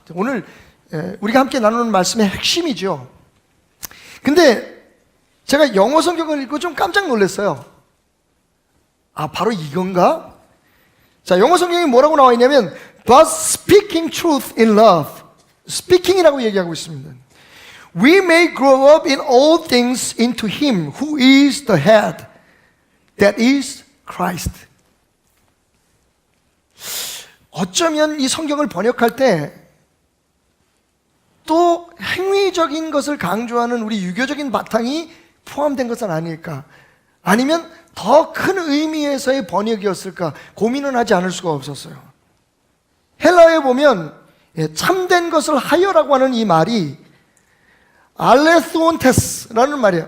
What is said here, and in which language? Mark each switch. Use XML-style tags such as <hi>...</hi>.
<ko>오늘 우리가 함께 나누는 말씀의 핵심이죠. 근데 제가 영어 성경을 읽고 좀 깜짝 놀랐어요. 바로 이건가? 자, 영어 성경에 뭐라고 나와 있냐면</ko> <en>But speaking truth in love,</en> <ko>speaking이라고 얘기하고 있습니다.</ko> <en>We may grow up in all things into Him who is the head, that is Christ.</en> <ko>어쩌면 이 성경을 번역할 때 또 행위적인 것을 강조하는 우리 유교적인 바탕이 포함된 것은 아닐까? 아니면 더 큰 의미에서의 번역이었을까? 고민은 하지 않을 수가 없었어요. 헬라어에 보면 참된 것을 하여라고 하는 이 말이 알레스온테스라는 말이에요.</ko>